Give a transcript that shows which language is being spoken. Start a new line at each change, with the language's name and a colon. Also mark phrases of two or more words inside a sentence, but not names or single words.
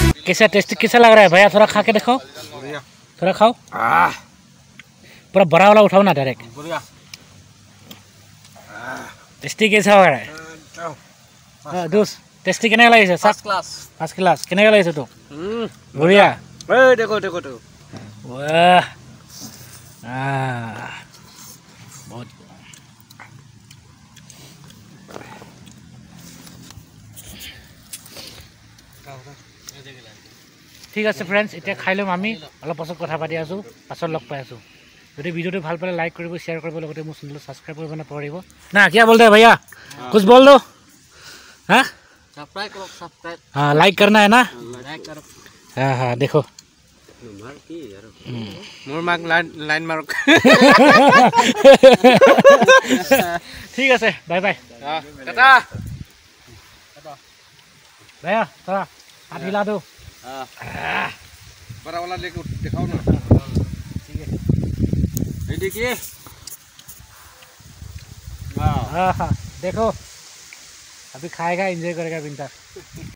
Hindi: कैसा टेस्टी कैसा लग रहा है भैया? थोड़ा खा के देखो, थोड़ा खाओ। पूरा बड़ा वाला उठाओ ना डायरेक्ट। टेस्टी कैसा हो रहा है?
Assamese: दोस्त टेस्टी केने লাগিছে? ফার্স্ট ক্লাস। ফার্স্ট ক্লাস কেনে লাগিছে তো? বঢ়িয়া।
Hindi: ए देखो देखो तो। वाह बहुत
Assamese: ঠিক আছে ফ্ৰেণ্ডছ, এতিয়া খাই ল'ম আমি। অলপ পাছত কথা পাতি আছোঁ, পাছত লগ পাই আছোঁ। যদি ভিডিঅ'টো ভাল পালে লাইক কৰিব, শ্বেয়াৰ কৰিব, লগতে মোৰ চেনেলটো ছাবস্ক্ৰাইব কৰিব নপাহৰিব না।
Hindi: क्या बोलते हैं भैया? कुछ बोल दो। हाँ सब्सक्राइब करो, सब्सक्राइब। हाँ लाइक करना है ना? लाइक करो। हाँ हाँ देखो मोर मार्क लाइन मार्क।
Assamese: ঠিক আছে, বাই বাই।
Hindi: टाटा। भैया थोड़ा हाथ हिला दो। बड़ा वाला लेके दिखाओ ना। ठीक है। ये देखिए। हाँ हाँ देखो, अभी खाएगा, एंजॉय करेगा विंटर।